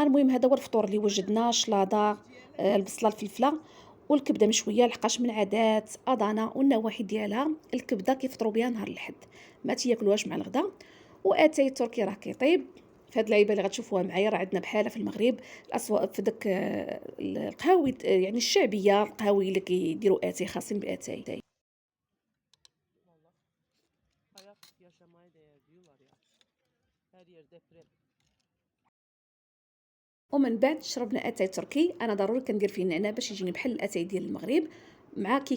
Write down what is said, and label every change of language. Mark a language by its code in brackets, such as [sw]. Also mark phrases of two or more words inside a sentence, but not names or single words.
[ar] المهم هذا هو الفطور اللي وجدنا: شلاضه، البصله الفلفله والكبده مشويه، لحقاش من عادات اضانا والنواحي ديالها الكبده كيفطروا بها نهار الاحد، ما تياكلوهاش مع الغدا. واتاي التركي راه كيطيب. في هاد اللعيبه اللي غتشوفوها معايا راه عندنا بحالها في المغرب الاسواق في داك القهاوي، يعني الشعبيه، القهاوي اللي كيديروا اتاي خاصين باتاي. [tr] Vallahi hayat yaşamaya değer diyorlar ya. Her yer deprem. [ar] ومن بعد شربنا اتاي تركي. انا ضروري كندير فيه النعناع باش يجيني بحال الاتاي ديال المغرب، مع كيكه